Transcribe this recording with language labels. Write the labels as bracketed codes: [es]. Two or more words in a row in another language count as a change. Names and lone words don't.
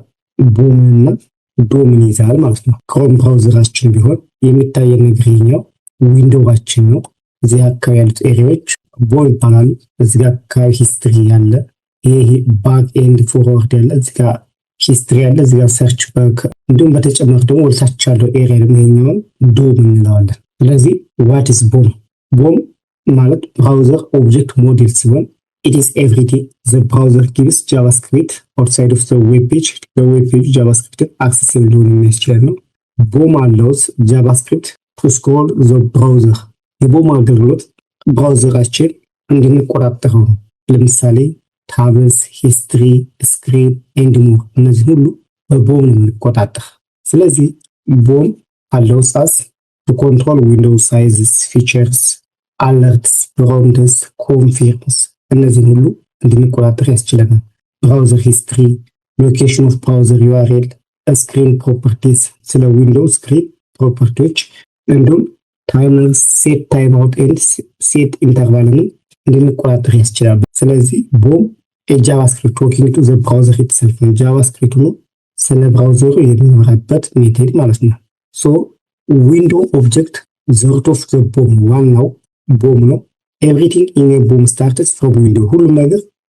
[am] ቦምንና ዶምን ይዛል ማለት ነው። ክሮም ብራውዘራችን ቢሆን የሚታየን ነገር ይሄኛው ዊንዶዋችን ነው። እዚህ አካባቢ ያሉት ኤሪያዎች ቦም ይባላሉ። እዚህ ጋር አካባቢ ሂስትሪ ያለ፣ ይሄ [en] back and forward [am] ያለ፣ እዚህ ጋር ሂስትሪ ያለ፣ እዚህ ጋር [en] search back፣ [am] እንዲሁም በተጨማሪ ደግሞ ወልታች ያለው ኤሪያ ደግሞ ይሄኛውን ዶም እንለዋለን። ስለዚህ [en] what is BOM? ቦም ማለት browser object model ሲሆን it is everything the browser gives JavaScript outside of the web page. The web page JavaScript accessible [am] ሊሆን የሚያስችል ነው። [en] ቦም allows JavaScript to scroll the browser. [am] የቦም አገልግሎት ብራውዘራችን እንድንቆጣጠረው ነው። ለምሳሌ ታብስ፣ ሂስትሪ፣ [en] screen and more [am] እነዚህ ሁሉ በቦም ነው የምንቆጣጠር። ስለዚህ ቦም [en] allows us to control window sizes, features, alerts, prompts, confirms [am] እነዚህን ሁሉ እንድንቆጣጠር ያስችለናል። [en] browser history, location of browser URL, screen [am] ፕሮፐርቲስ፣ ስለ [en] window screen properties [am] እንዲሁም ታይመር፣ [en] set timeout and set interval [am] እንድንቆጣጠር ያስችላል። ስለዚህ ቦም የጃቫስክሪፕት [en] talking to the browser itself [am] ነው። ጃቫስክሪፕቱ ነው ስለ ብራውዘሩ የሚመራበት ሜቴድ ማለት ነው። [en] so window object the root of the BOM [am] ዋናው ቦም ነው። [en] everything in a BOM starts from window [am] ሁሉም ነገር